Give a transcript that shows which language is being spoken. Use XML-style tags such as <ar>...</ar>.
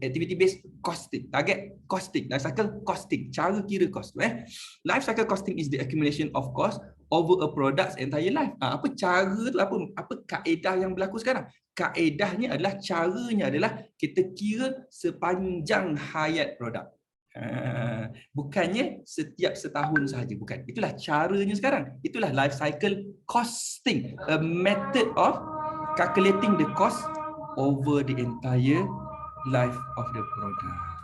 <en>Activity based costing. Target costing. Life cycle costing.</en> <ms>Cara kira cost tu.</ms> <en>Life cycle costing is the accumulation of cost over a product's entire life.</en> <ms>Apa cara tu? Apa kaedah yang berlaku sekarang? Kaedahnya adalah, caranya adalah kita kira sepanjang hayat produk. Bukannya setiap setahun sahaja, bukan. Itulah caranya sekarang. Itulah</ms> <en>life cycle costing, a method of calculating the cost over the entire life of the product.</en>